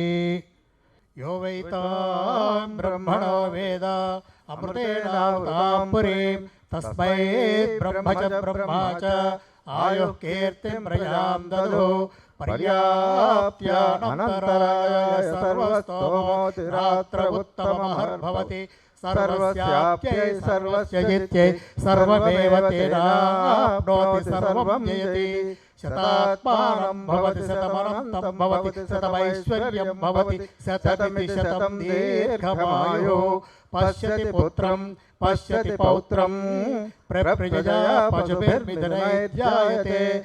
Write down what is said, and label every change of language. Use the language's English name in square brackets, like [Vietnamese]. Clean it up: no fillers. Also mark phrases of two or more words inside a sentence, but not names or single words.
[Sanskrit] యో వైతాం బ్రహ్మణో వేద అమృతేనావృతాం పురీం తస్మై బ్రహ్మ చ బ్రహ్మా చ ఆయుః కీర్తిం ప్రయాం దదు. పర్యాప్త్యానంతరాయ సర్వస్తోమోతిరాత్ర ఉత్తమమహర్భవతి. सर्वस्याप्यै सर्वस्य जित्यै सर्वमेव सर्वमेव तेनाप्नोति तेनाप्नोति सर्वं जयति शतात्मानं भवति शतमनन्तं भवति शतमैश्वर्यं भवति शतमिति शतं दीर्घमायुः पश्यति पुत्रं पश्यति पौत्रं प्रजया पशुभिर्मिथुनैर्जायते